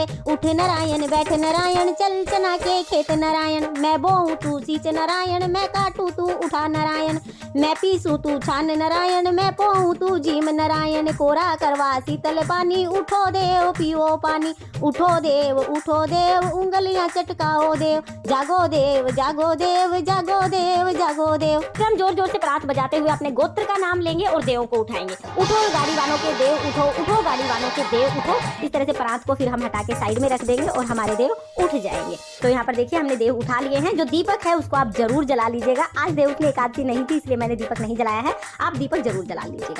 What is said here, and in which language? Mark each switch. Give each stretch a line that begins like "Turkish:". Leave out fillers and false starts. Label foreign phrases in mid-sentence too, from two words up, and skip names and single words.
Hindi: उठ नारायण बैठ नारायण, चल चना के खेत नारायण, मैं बोऊं तू सींच नारायण, मैं काटू तू उठा नारायण, मैं पीसू तू छान नारायण, मैं पोऊं तू जीम नारायण, कोरा करवा शीतल पानी, उठो देव पियो पानी, उठो देव उंगलियां चटकाओ देव, जागो देव जागो देव जागो देव जागो देव। फिर हम जोर जोर से प्रात बजाते हुए अपने गोत्र का नाम लेंगे और देवों को उठाएंगे। उठो गाड़ी वालों के देव उठो, उठो गाड़ी वालों के देव उठो। इस तरह से प्रात को फिर हम हटा के साइड में रख देंगे और हमारे देव उठ जाएंगे। तो यहाँ पर देखिए हमने देव उठा लिए हैं। जो दीपक है उसको आप जरूर जला लीजिएगा। आज देव की एकादशी नहीं थी इसलिए मैंने दीपक नहीं जलाया है, आप दीपक जरूर जला लीजिएगा।